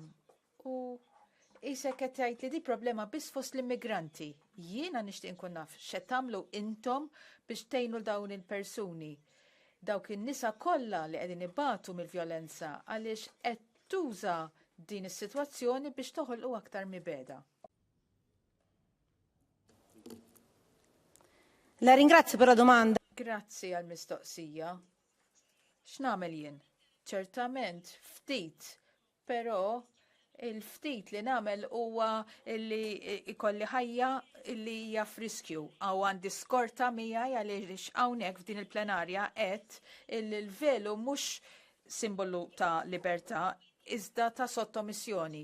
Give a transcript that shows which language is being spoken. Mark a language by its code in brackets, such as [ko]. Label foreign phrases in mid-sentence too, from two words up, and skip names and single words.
[mt] U isek qed tgħid li di problema biss fost l-immigranti. Jiena nixtieq nkun naf x'qed tagħmlu intom biex tgħinu dawn il-persuni. Dawk in-nisa kollha li qegħdin ibatu mill-vjolenza għaliex qed tuża din is-sitwazzjoni biex toħolqu aktar mibeda. [it] La ringrazio per la domanda. [mt] Grazzi għal mistoqsija. X'namel jien? Ċertament ftit, però il-ftit li nagħmel huwa li ikolli ħajja li hija friskju. Aw għandi skorta miegħi għaliex hawnhekk f'din il-plenarja qed il-velu mhux simbolu ta' libertà, iżda ta' sottomissjoni.